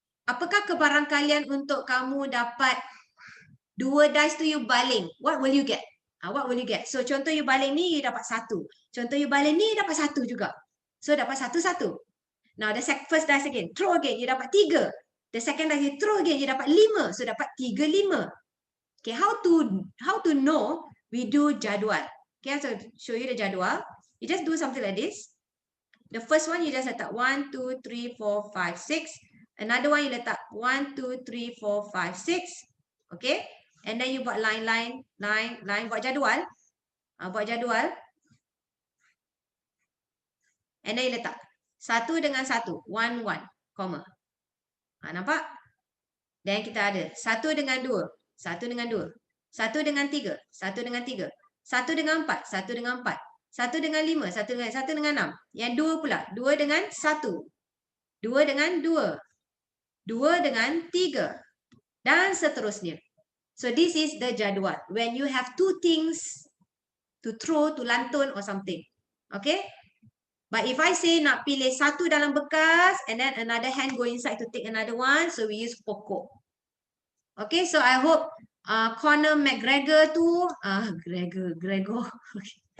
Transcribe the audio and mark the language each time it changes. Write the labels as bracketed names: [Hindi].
[Malay] Apakah kebarangkalian untuk kamu dapat 2 dice tu you baling? [English] What will you get? [Malay] What will you get? So contoh you baling ni, you dapat 1. Contoh you baling ni, dapat 1 juga. So dapat 1, 1. [English] Now the first dice again, throw again, you dapat 3. The second dice you throw again, you dapat 5. So dapat 3, 5. Okay, how to know? We do jadual. Okay, so show you the jadual. You just do something like this. The first one you just letak 1, 2, 3, 4, 5, 6. Another one you letak 1, 2, 3, 4, 5, 6. Okay, and then you buat line, [Malay] buat jadual. Buat jadual. [English] And then you letak 1 dengan 1, 1, 1, comma. Nampak? [Malay] Dan kita ada 1 dengan 2, 1 dengan 2, 1 dengan 3, 1 dengan 3, 1 dengan 4, 1 dengan 4, 1 dengan 5, 1 dengan 6. Yang 2 pula, 2 dengan 1, 2 dengan 2, 2 dengan 3, dan seterusnya. [English] So this is the jadual. When you have 2 things to throw, to lantun or something. Okay? But if I say [Malay] nak pilih 1 dalam bekas [English] and then another hand go inside to take another one, so we use pokok. Okay, so I hope Conor McGregor tu, Gregor. Okay.